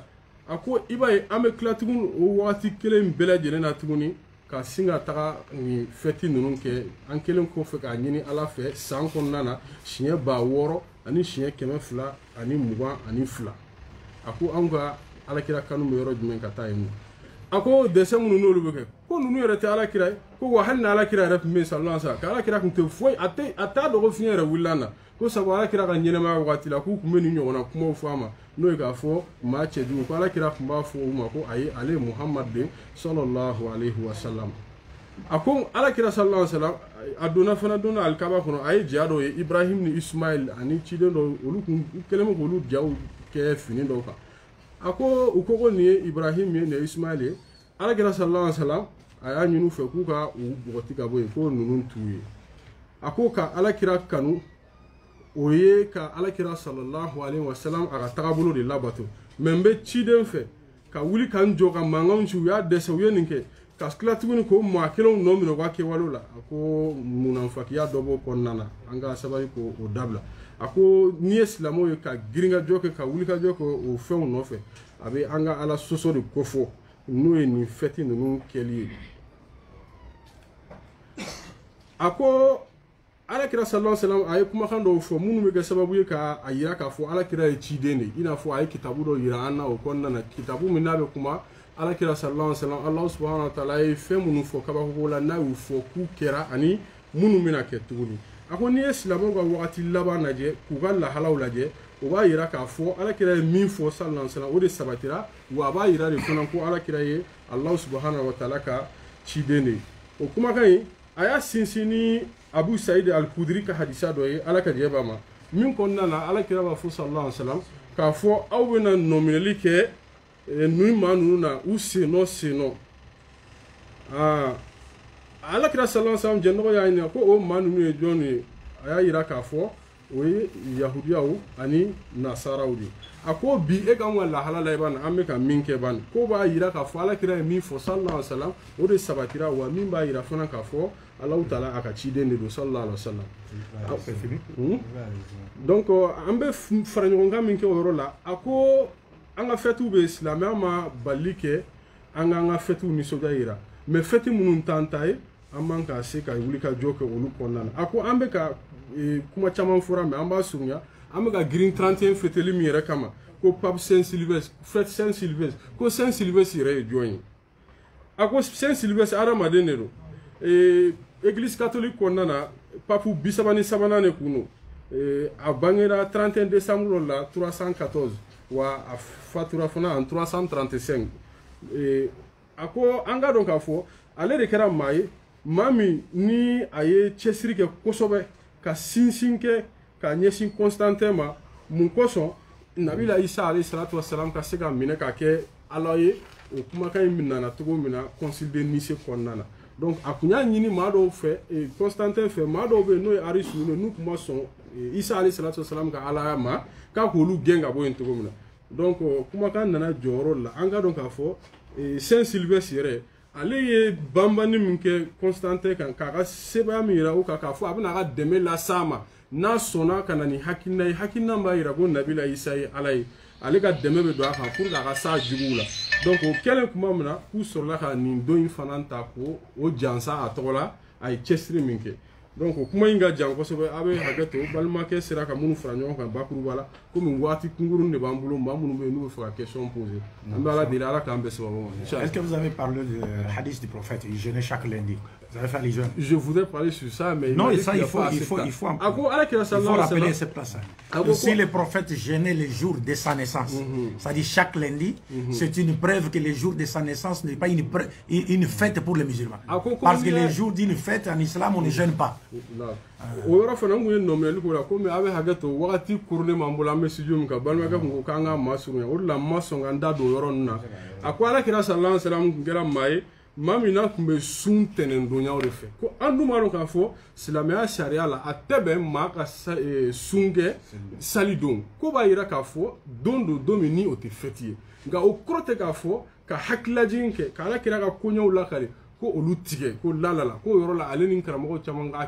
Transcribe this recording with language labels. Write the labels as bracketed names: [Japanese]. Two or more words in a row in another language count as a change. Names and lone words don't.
[Bambara] A ko i b'a ye an bɛ tila tuguni o waati kelen bɛɛ lajɛlen na tuguni ka sin ka taga nin fɛti ninnu kɛ an kelen kɔfɛ k'a ɲini ala fɛ san kɔnɔna na siɲɛ 600 ani siɲɛ 200 ani 22. A ko anw ka alakira kanu bɛ yɔrɔ jumɛn ka taa yen nɔ. A ko dɛsɛ minnu n'olu bɛ kɛ ko ninnu yɛrɛ tɛ alakira ye ko wa hali na alakira yɛrɛ tun bɛ yen [Arabic] صلى الله عليه وسلم [Bambara] ka alakira tun tɛ foyi a t'a dɔn ko fiɲɛ yɛrɛ wulila na ko sabu alakira ka ɲɛnɛmaya waati la k'u tun bɛ nin ɲɔgɔnna kumaw fɔ a ma n'o ye k'a fɔ maa cɛjugu ko alakira tun b'a fɔ u ma ko ayi ale ye Muhamad de [Arabic] صلى الله عليه وسلم. [Bambara] A ko alakira [Arabic] صلى الله عليه وسلم [Bambara] a donna fana donna alikaba kɔnɔ a ye ja dɔw ye Ibrahim ni Ismail ani ciden dɔw olu kun kɛlen bɛ k'olu jaw kɛ fini dɔw kan. A ko u ko nin ye Ibrahim ye nin ye Ismail ye alakira [Arabic] صلى الله عليه وسلم [Bambara] a y'a ɲini u fɛ k'u ka u bɔgɔti ka bɔ yen ko ninnu t'u ye. A ko ka alakira kanu o ye ka alakira [Arabic] صلى الله عليه وسلم [Bambara] a ka tagabolo de labato mɛ n bɛ ciden fɛ ka wuli ka n jɔ ka mankanw ci u y'a dɛsɛ u ye nin kɛ ka tila tuguni ko maa kelenw nɔ minɛ u ka kɛwalew la. A ko munafakiya dɔ b'o kɔnɔna na an ka sabali k'o dabila. A ko n'i ye silamɛw ye ka giringajɔ kɛ ka wulikajɔ kɛ o fɛnw nɔfɛ a bɛ an ka ala sɔsɔ de kofɔ n'o ye nin fɛti ninnu kɛli ye. A ko alakira [Arabic] صلى الله عليه وسلم [Bambara] a ye kumakan dɔw fɔ minnu bɛ kɛ sababu ye ka a yira k'a fɔ alakira ye ciden de i n'a fɔ a ye kitabu dɔ yira an na o kɔnɔna na kitabu min n'a bɛ kuma alakira [Arabic] صلى الله عليه وسلم الله سبحانه وتعالى [Bambara] ye fɛn minnu fɔ kabako la n'a y'u fɔ k'u kɛra ani minnu bɛna kɛ tuguni. A ko n'i ye silamɛw ka wagati laban lajɛ k'u ka lahalaw lajɛ o b'a yira k'a fɔ alakira ye min fɔ [Arabic] صلى الله عليه وسلم [Bambara] o de sabatira wa a b'a yira de fana ko alakira ye [Arabic] الله سبحانه وتعالى [Bambara] ka ciden de ye. O kumakan in a y'a sinsin ni Abu Saïd al-Khudri ka hadisa dɔ ye ala ka jɛ b'a ma min kɔnɔna na alakira b'a fɔ [Arabic] صلى الله عليه وسلم [Bambara] k'a fɔ aw bɛna nɔminɛli kɛ nin maa ninnu na u sennɔ alakira [Arabic] صلى الله عليه وسلم [Bambara] jɛnɔgɔ y'a ɲininka ko o maa ninnu ye jɔn ye a y'a yira k'a fɔ o ye yahudiyaw ani nasaraw de a ko bi e kan ka lahala la i b'a an bɛ ka min kɛ ban ko b'a yira k'a fɔ alakira ye min fɔ [Arabic] صلى الله عليه وسلم [Bambara] o de sabatira wa min b'a yira fana k'a fɔ [Arabic] الله تعالى [Bambara] a ka ciden de don [Arabic] صلى الله عليه وسلم [Bambara] donc an bɛ fara ɲɔgɔn kan min kɛ o yɔrɔ la a ko an ka fêtes bɛ silamɛya ma bali kɛ an k'an ka fêtes nisɔndiya yira mais fêtes minnu t'an ta ye an man ka se ka wuli ka jɔ kɛ olu kɔnɔna na a ko an bɛ ka kuma caman fɔra mais an b'a surunya an bɛ ka girin 31 fêteli min yɛrɛ kama ko pape Saint Sylvestre fête Saint Sylvestre ko Saint Sylvestre yɛrɛ ye jɔn ye a ko Saint Sylvestre adamaden de don [French] église catholique [Bambara] kɔnɔna na pape 33 de kun don a bangera 31 décembre la 314 wa a fatura fana en 335 a ko an ka dɔn k'a fɔ ale de kɛra maa ye maa min ni a ye cɛsiri kɛ kosɛbɛ ka sinsin kɛ ka ɲɛsin Constantin ma mun kosɔn nabila Isa [Arabic] عليه الصلاة والسلام [Bambara] ka se ka minɛ ka kɛ ala ye o kumakan in nana cogo min na [French] concile de Nice [Bambara] kɔnɔna na donc a kun y'a ɲini maa dɔw fɛ Constantin fɛ maa dɔw bɛ yen n'o ye Arius ninnu n'u kun ma sɔn Isa [Arabic] عليه الصلاة والسلام [Bambara] ka alaya ma k'a k'olu gɛn ka bɔ yen cogo min na donc kumakan nana jɔyɔrɔ la an ka dɔn k'a fɔ Saint Sylvestre yɛrɛ ale ye banbani min kɛ Constantin kan k'a ka sɛbɛya min yira o kan k'a fɔ a bɛna a ka dɛmɛ las'a ma n'a sɔnna ka na ni hakilina ye hakilina b'a yira ko nabila Isa ye ala ye ale ka dɛmɛ bɛ don a kan [French] pour que [Bambara] a ka s'a juguw la donc o kɛlen tuma min na k'u sɔrɔla ka nin don in fana ta ko o jansa a tɔgɔ la a ye cɛsiri min kɛ donc o kuma in ka jan kosɛbɛ a bɛ hakɛ to balimakɛ sera ka minnu fara ɲɔgɔn kan bakuruba la komi waati kunkurun de b'an bolo maa minnu bɛ yen n'u bɛ fɛ ka [French] question poser [Bambara] an bɛ ala deli ala k'an bɛɛ sababu ma. [French] Est-ce que vous avez parlé du hadith du prophète jeûner chaque lundi? Vous avez fait les jeûnes? Je voudrais parler sur ça, mais non, ça il faut rappeler cette place. Si le prophète jeûnait les jours de sa naissance, c'est-à-dire chaque lundi, c'est une preuve que le jour de sa naissance n'est pas une fête pour les musulmans. Parce que les jours d'une fête en islam, on ne jeûne pas. [Bambara] O yɔrɔ fana n kun ye nɔminɛli k'o la komi a bɛ hakɛ to wagati kurunnen b'an bolo an bɛ studio min kan balimakɛ kun ko k'an ka maa surunya o de la n ma sɔn ka n da don o yɔrɔ ninnu na a ko alakira [Arabic] صلى الله عليه وسلم [Bambara] kun kɛra maa ye maa min n'a kun bɛ sun tɛnɛndonyaw de fɛ ko an dun b'a dɔn k'a fɔ silamɛya sariya la a tɛ bɛn maa ka sun kɛ sali don ko b'a yira k'a fɔ don do don min ni o tɛ fɛti ye nka o kɔrɔ tɛ k'a fɔ ka hakililajigin kɛ ka alakira ka koɲɛw lakari ko olu tigɛ ko lalala ko yɔrɔ la ale ni karamɔgɔ caman ka